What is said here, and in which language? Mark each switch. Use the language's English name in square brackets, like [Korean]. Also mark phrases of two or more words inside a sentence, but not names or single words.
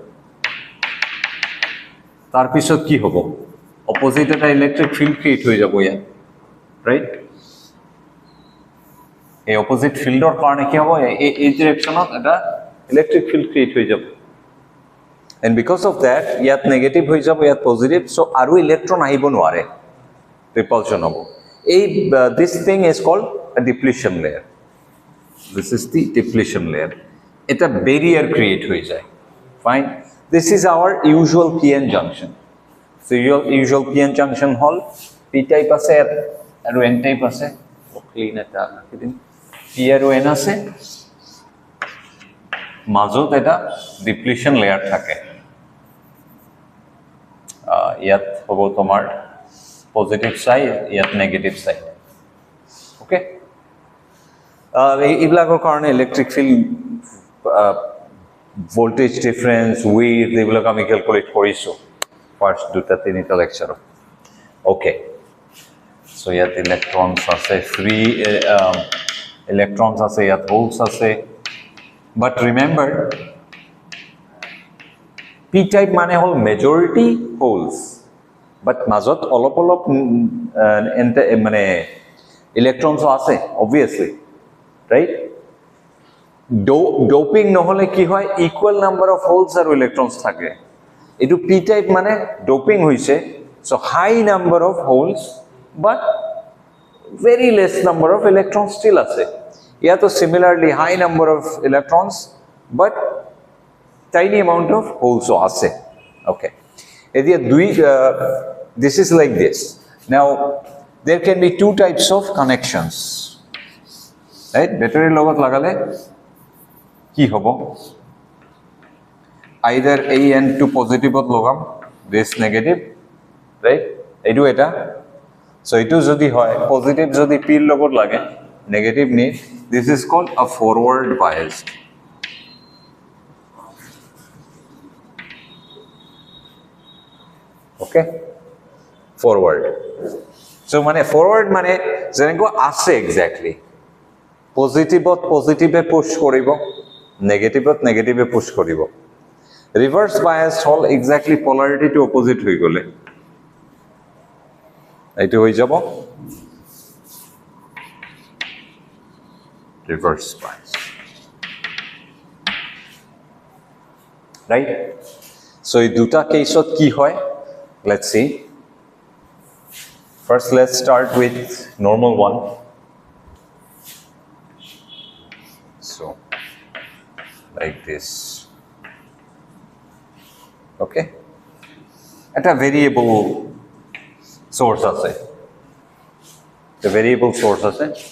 [Assamese] তার পিছত কি হবে অপোজিট এটা [English] electric field create [Assamese] হই যাব ইয়া রাইট এই অপোজিট ফিল্ডৰ কাৰণে কি হ'ব এই ডিৰেকশনত এটা electric [English] field create [Assamese] হৈ যাব [English] and because of that [Assamese] ইয়াত নেগেটিভ হৈ যাব ইয়াত পজিটিভ সো আৰু ইলেক্ট্ৰন আহিব নোৱাৰে [English] repulsion [Assamese] হ'ব এই [English] this thing is called a depletion layer this is the depletion layer এটা barrier create [Assamese] হৈ যায় [English] fine this is our usual PN junction so your usual PN junction হল P type [Assamese] আছে আৰু [English] N type [Assamese] আছে ক্লিন এটা দিন P আৰু N আছে মাজত এটা ডিপ্লিশন লেয়ার থাকে ইয়াত হ'ব তোমাৰ [English] positive side [Assamese] ইয়াত [English] negative side [Assamese] ওকে এইবিলাকৰ কাৰণে [English] electric field voltage difference with [Assamese] এইবিলাক আমি ক্যালকুলেট কৰিছো ফার্স্ট দুটা তিনিটা লেকচাৰত ওকে সো ইয়াত ইলেক্ট্রনস আছে [English] free electrons [Assamese] আছে ইয়াত হোলস আছে [English] But remember, p type [Assamese] মানে হল [English] majority holes, but [Assamese] মাজত অলপ মানে electrons আছে [English] obviously, right? [Assamese] Doping নহলে কি হয়, [English] equal number of holes আর electrons থাকে। [Assamese] এটু [English] p type [Assamese] মানে doping হইছে, [English] so high number of holes but very less number of electrons still আছে। [Assamese] ইয়া তো [English] similarly high number of electrons but tiny amount of holes আছে। Okay, এদিকে this is like this. Now there can be two types of connections, right? [Assamese] Battery লগত লাগালে কি হব, either এই [English] end to positive [Assamese] ত লগাম, [English] this negative, right? [Assamese] এইটো এটা, so এইটো যদি হয় positive যদি p ৰ লগত লাগে negative নি, [English] this is called a forward biased. Okay, forward. So মানে forward [Assamese] মানে যেনেকৈ আছে [English] exactly, positive positive push কৰিব, negative negative push কৰিব। reverse bias হল exactly polarity to opposite [Assamese] হৈ গলে এইটো হৈ যাব [English] reverse bias, right? [Assamese] So এই দুটা কেসত কি হয়, [English] let's see. First let's start with normal one. So like this, okay? At a variable source আছে, the variable source আছে,